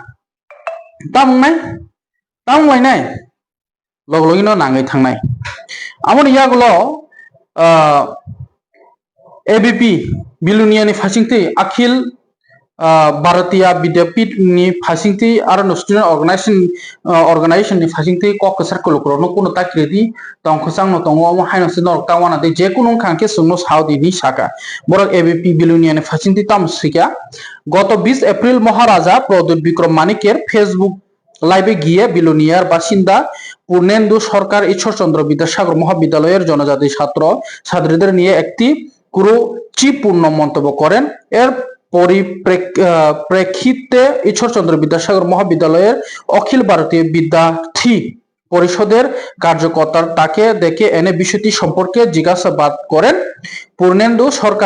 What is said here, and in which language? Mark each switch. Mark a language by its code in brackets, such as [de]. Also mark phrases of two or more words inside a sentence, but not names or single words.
[trp] तामंलायनाय लगलगिनो नाङै थांनाय आमन यागलो एबीपी बिलोनियानि फासिंथि अखिल भारतीय विद्यापीठ नि फासिंथि आरो स्टूडेंट ऑर्गेनाइजेशन नि फासिंथि कक सर्कल क्रनो कोनो ताक्रेदि तंखसां न तंगो म हाइनस न तावाना दे जेकुनु खांके सुनो साउदी नि साका बरक एबीपी बिलोनिया नि फासिंथि ताम सिका गत 20 एप्रिल [bn] মহারাজা প্রদ্যোত বিক্রম মানিকের ফেসবুক লাইভে গিয়ে বিলোনিয়ার বাসিন্দা पूर्णेन्दु सरकार ঈশ্বরচন্দ্র বিদ্যাসাগর মহাবিদ্যালয়ের জনজাতি ছাত্র ছাত্রীদের নিয়ে একটি কুরুচিপূর্ণ মন্তব্য করেন এর পরিপ্রেক্ষিতে ঈশ্বরচন্দ্র বিদ্যাসাগর মহাবিদ্যালয়ের অখিল ভারতীয় বিদ্যার্থী পরিষদের কার্যকর্তার তাকে দেখে এনে বিষয়টি সম্পর্কে জিজ্ঞাসাবাদ করেন পূর্ণেন্দু সরকার